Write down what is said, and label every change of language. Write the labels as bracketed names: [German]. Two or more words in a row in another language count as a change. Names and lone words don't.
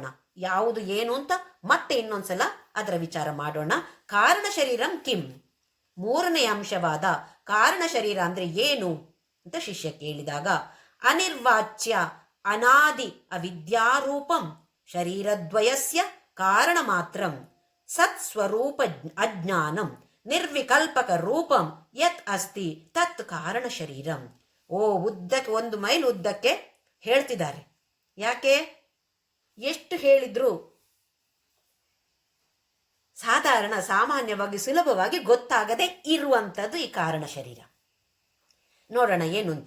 [Kannada] ಯಾವುದು ಏನು ಅಂತ ಮತ್ತೆ ಇನ್ನೊಂದ್ಸಲ ಅದರ ವಿಚಾರ ಮಾಡೋಣ. [Sanskrit] ಕಾರಣ ಶರೀರಂ ಕಿಂ, [Kannada] 3ನೇ ಅಂಶವಾದ ಕಾರಣ ಶರೀರ ಅಂದ್ರೆ ಏನು ಅಂತ ಶಿಷ್ಯ ಕೇಳಿದಾಗ, [Sanskrit] ಅನಿರ್ವಾಚ್ಯ ಅನಾದಿ ಅವಿದ್ಯಾರೂಪಂ ಶರೀರದ್ವಯಸ್ಯ ಕಾರಣ ಮಾತ್ರಂ ಸತ್ಸ್ವರೂಪ ಅಜ್ಞಾನಂ ನಿರ್ವಿಕಲ್ಪಕ ರೂಪಂ ಯತ್ ಅಸ್ತಿ ತತ್ ಕಾರಣ ಶರೀರಂ. [Kannada] ಉದ್ದಕ್ಕೆ 1 ಮೈಲ್ ಉದ್ದಕ್ಕೆ ಹೇಳ್ತಿದ್ದಾರೆ. ಯಾಕೆ? ಎಷ್ಟು ಹೇಳಿದ್ರು ಸಾಮಾನ್ಯವಾಗಿ ಸುಲಭವಾಗಿ ಗೊತ್ತಾಗದೆ ಇರುವಂಥದ್ದು ಈ ಕಾರಣ ಶರೀರ. ನೋಡೋಣ ಏನು ಅಂತ.